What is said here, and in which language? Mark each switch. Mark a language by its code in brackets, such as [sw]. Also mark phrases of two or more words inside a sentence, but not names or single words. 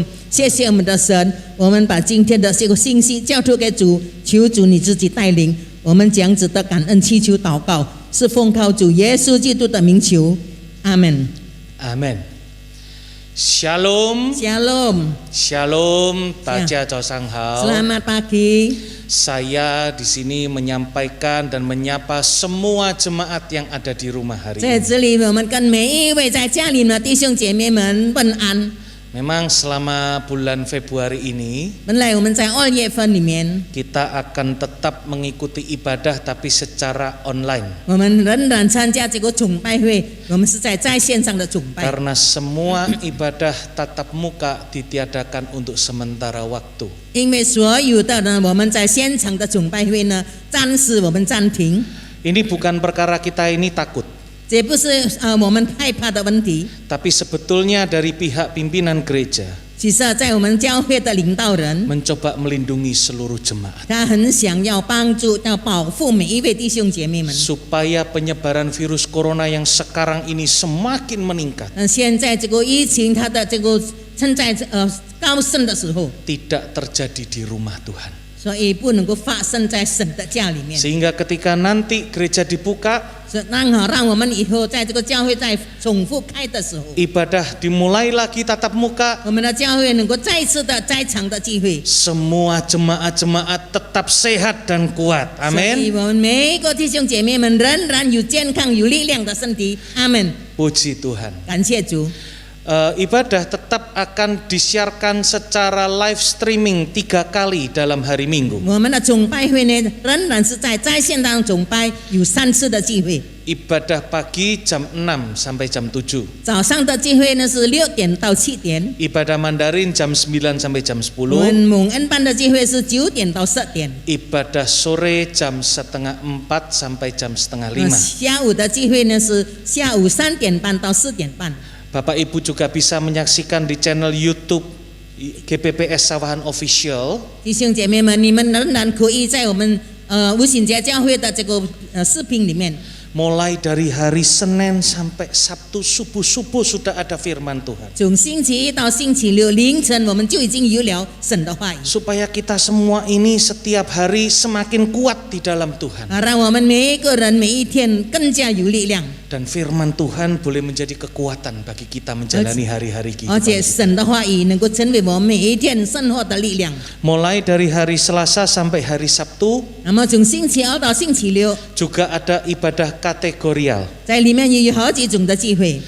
[zh] 谢谢我们的神，我们把今天的这个信息交托给主，求主你自己带领，我们这样子的感恩祈求祷告，是奉靠主耶稣基督的名求，阿门，阿门。Shalom, Shalom, Shalom, 大家早上好。 [id] Selamat pagi. Saya di sini menyampaikan dan menyapa semua jemaat yang ada di rumah hari [zh] 在 [id] ini. [zh] 这里，我们跟每一位在家里的弟兄姐妹们问安。 [id] Memang selama bulan Februari ini [zh] 本来我们在2月份里面， [id] kita akan tetap mengikuti ibadah tapi secara online. [zh] 我们仍然参加这个崇拜会，我们是在线上的崇拜。 [id] Karena semua ibadah tatap muka ditiadakan untuk sementara waktu. [zh] 因为所有的呢，我们在现场的崇拜会呢，暂时我们暂停。 [id] Ini bukan perkara kita ini takut. [zh] 这不是我们害怕的问题， [id] Tapi sebetulnya dari pihak pimpinan gereja [zh] 其实在我们教会的领导人， [id] mencoba melindungi seluruh jemaat [zh] 他很想要帮助、要保护每一位弟兄姐妹们。 [id] supaya penyebaran virus corona yang sekarang ini semakin meningkat [zh] 现在这个疫情，它的这个正在高升的时候， [id] tidak terjadi di rumah Tuhan. [zh] 所以不能够发生在神的家里面。 [id] Sehingga ketika nanti gereja dibuka, [zh] 让我们以后在这个教会再重复开的时候， [id] ibadah dimulai lagi tatap muka, [zh] 我们的教会能够再次的在场的聚会。 [id] semua jemaat-jemaat tetap sehat dan kuat. [zh] 所以 [id] Amin. [zh] 我们每一个弟兄姐妹们仍然有健康、有力量的身体。阿门。 [id] Puji Tuhan. [zh] 感谢主。 [id] Ibadah tetap akan disiarkan secara [en] live streaming [id] 3 kali dalam hari Minggu. [zh] 我们的崇拜会呢，仍然是在线上崇拜，有3次的聚会。 [id] Ibadah pagi jam 6 sampai jam 7. [zh] 早上的聚会呢是6点到7点， [id] Ibadah Mandarin jam 9 sampai jam [zh] 我们 [id] 10. [zh] 蒙恩班的聚会是9点到10点， [id] Ibadah sore jam 3:30 sampai jam 4:30. [zh] 下午的聚会呢是下午3点半到4点半。 [id] Bapak Ibu juga bisa menyaksikan di channel YouTube GPPS Sawahan Official. [zh] 弟兄姐妹们，你们仍然可以在我们无形节教会的这个视频里面。 [id] Mulai dari hari Senin sampai Sabtu subuh-subuh sudah ada firman Tuhan. [zh] 从星期一到星期六凌晨，我们就已经有了神的话语， [id] Supaya kita semua ini setiap hari semakin kuat di dalam Tuhan. [zh] 让我们每一个人每一天更加有力量。 [id] Dan firman Tuhan boleh menjadi kekuatan bagi kita menjalani hari-hari [zh] 而且 [id] kita. [zh] 神的话语能够成为我们每一天生活的力量。 [id] Mulai dari hari Selasa sampai hari Sabtu [zh] 那么从星期二到星期六， [id] juga ada ibadah kategorial [zh] 在里面也有好几种的聚会，